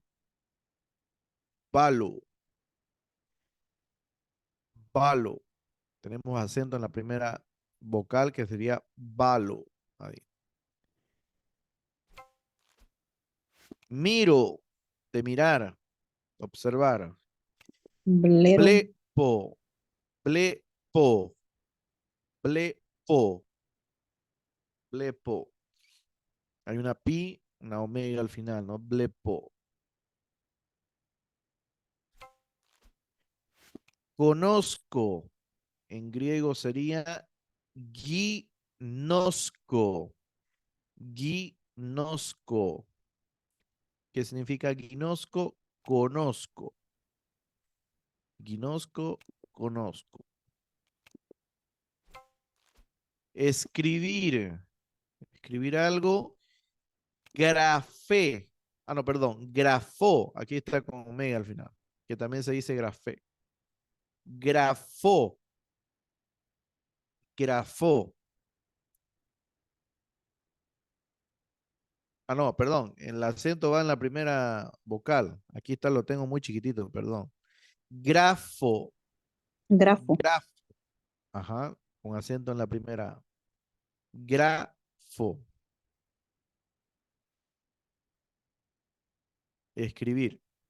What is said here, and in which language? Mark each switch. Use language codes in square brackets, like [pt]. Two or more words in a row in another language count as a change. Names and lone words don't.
[es] Balo. Balo. Tenemos acento en la primera vocal que sería balo. Ahí. Miro. De mirar. Observar. Blero. Blepo. Blepo. Blepo. Blepo. Hay una pi, una omega al final, ¿no? Blepo. Conozco. En griego sería ginosko. Ginosko. ¿Qué significa ginosko? Conozco. Ginosko, conozco. Escribir. Escribir algo. Grafé. Ah, no, perdón. Grafó. Aquí está con omega al final. Que también se dice grafé. Grafó. Grafó. Ah, no, perdón. El acento va en la primera vocal. Aquí está, lo tengo muy chiquitito, perdón. Grafo. Grafo. Grafo. Ajá. Con acento en la primera. Grafo. Escribir.